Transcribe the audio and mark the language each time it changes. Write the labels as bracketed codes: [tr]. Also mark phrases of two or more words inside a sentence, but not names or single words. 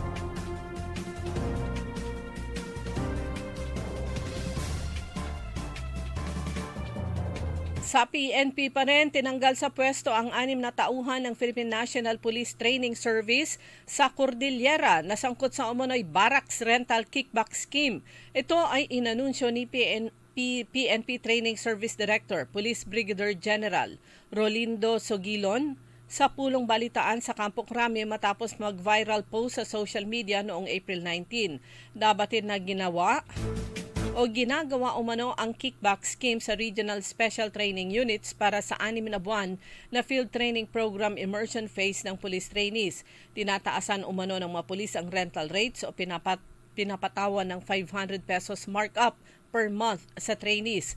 [tl] Sa PNP pa rin, tinanggal sa pwesto ang 6 na tauhan ng Philippine National Police Training Service sa Cordillera na sangkot sa umunoy [en] barracks rental kickback scheme. [tl] Ito ay inanunsyo ni PNP Training Service Director, Police Brigadier General Rolindo Sogilon sa pulong balitaan sa Campo Crame matapos mag-viral post sa [en] social media [tl] noong April 19. Dabatin na ginagawa umano ang kickback scheme sa Regional Special Training Units para sa 6 na buwan na Field Training Program Immersion Phase ng [en] police trainees. [tl] Tinataasan umano ng mga pulis ang [en] rental rates [tl] o pinapatawan ng 500 pesos [en] markup per month [tl] sa trainees.